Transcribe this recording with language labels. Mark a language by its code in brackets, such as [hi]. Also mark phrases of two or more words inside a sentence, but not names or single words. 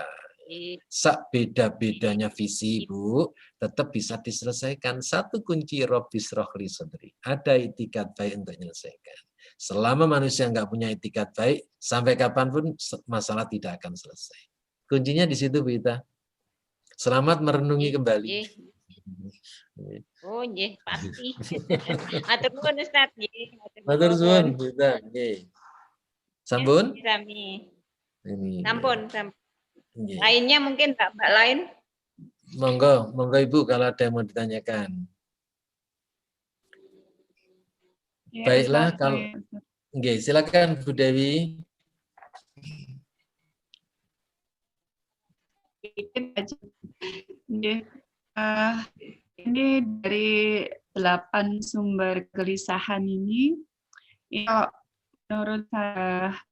[id] Sak beda-bedanya visi Bu, tetap bisa diselesaikan. Satu kunci [ar] رب اشرح لي صدري. [id] Ada itikat baik untuk menyelesaikan. Selama manusia nggak punya itikat baik, sampai kapanpun masalah tidak akan selesai. Kuncinya di situ Bu Ita. Selamat merenungi kembali. Oh, nggih, pasti. [jv] Matur nuwun Ustaz nggih. Matur suwun Bu Ita, nggih. Sampun? Sami. [id] Ini. [jv] Sampun. [id] Lainnya mungkin Mbak lain? Monggo Ibu kalau ada yang mau ditanyakan. Ya, baiklah kalau nggih, silakan Bu Dewi. Ini dari 8 sumber kegelisahan ini menurut saya,